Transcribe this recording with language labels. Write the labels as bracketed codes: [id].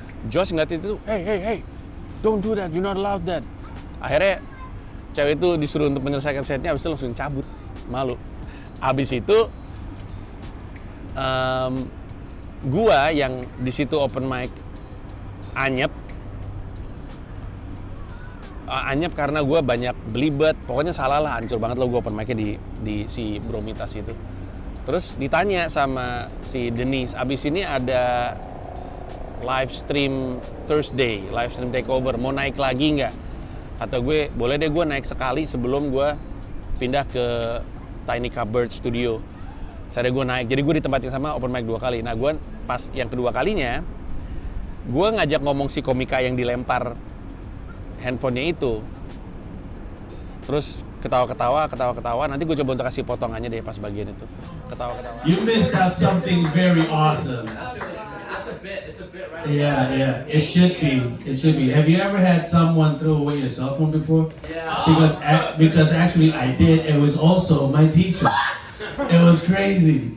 [en] Josh [id] ngeliat itu, [en] hey, don't do that, you're not allowed that. [id] Akhirnya cewek itu disuruh untuk menyelesaikan setnya, habis itu langsung cabut, malu. Habis itu gua yang di situ open mic anyep karena gua banyak belibet, pokoknya salah lah, hancur banget lo gua open mic-nya di si Bromitas itu. Terus ditanya sama si Denise, abis ini ada live stream Thursday, live stream takeover, mau naik lagi nggak? Kata gue, boleh deh gue naik sekali sebelum gue pindah ke Tiny Cupboard Studio. Saya gue naik, jadi gue ditempatin sama open mic 2 kali. Nah gue pas yang kedua kalinya, gue ngajak ngomong si komika yang dilempar handphonenya itu. Terus ketawa-ketawa, nanti gue coba untuk kasih potongannya deh pas bagian itu. Ketawa-ketawa. [en] You missed out something very awesome. It's a bit right. Yeah. It should be. Have you ever had someone throw away your cell phone before? Yeah. Because actually I did. It was also my teacher. It was crazy.